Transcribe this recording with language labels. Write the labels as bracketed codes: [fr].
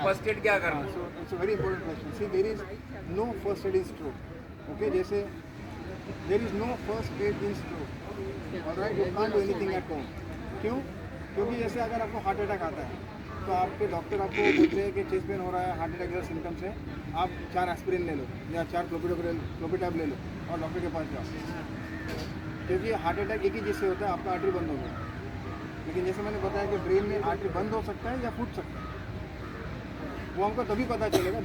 [hi] First aid क्या करना [en] So it's a very important question. See, there is no first aid in stroke. Okay, जैसे there is no first aid in stroke. All right, you can't do anything at home. [hi] क्यों? क्योंकि जैसे अगर आपको heart attack आता है तो आपके डॉक्टर आपको बोलते हैं कि चेस्ट पेन हो रहा है, हार्ट अटैक जैसे सिम्टम्स है, आप 4 एस्पिरिन ले लो या 4 क्लोपिटैब ले लो और डॉक्टर के पास जाओ. क्योंकि हार्ट अटैक एक ही चीज़ से होता है, आपका आर्टरी बंद हो गया. लेकिन जैसे मैंने बताया कि ब्रेन में आर्टरी बंद हो सकता है या फूट सकता है, वो हमको तभी पता चलेगा.